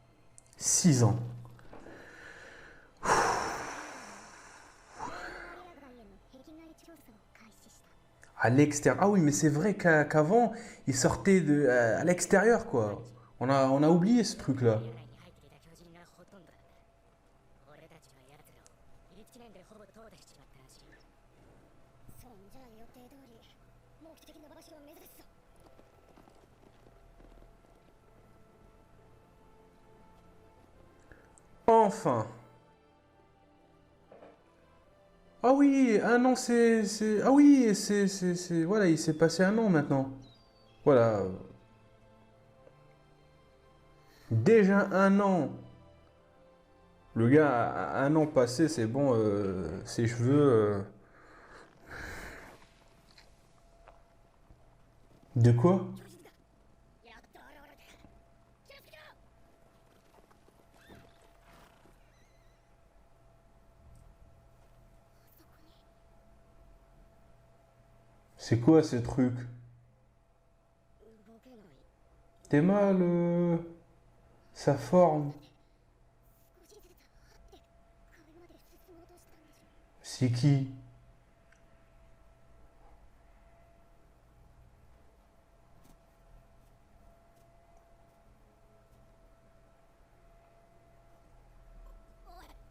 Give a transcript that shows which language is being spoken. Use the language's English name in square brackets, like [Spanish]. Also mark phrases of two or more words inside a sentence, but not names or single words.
[French] 6 ans. À l'extérieur. Ah oui, mais c'est vrai qu'avant, il sortait à l'extérieur, quoi. On a oublié ce truc-là. [Japanese] 領内に入っていた巨人がほとんどだった。俺たちは奴らを1年でほぼ淘汰しちまったらしい。そんじゃ予定通り目的の場所を目指すぞ。 [French] Enfin. Ah oui, un an, Ah oui, Voilà, il s'est passé un an maintenant. Voilà. Déjà un an. Le gars a un an passé, c'est bon, ses cheveux... De quoi? [Japanese] 巨人だ。やっと現れた。気をつけろ。そこに [French] C'est quoi ce truc? [Japanese] 動けない。 [French] T'es mal, sa forme. [Japanese] 少しずつって壁まで進もうとしたんでしょ。 [French] C'est qui? [Japanese] おい。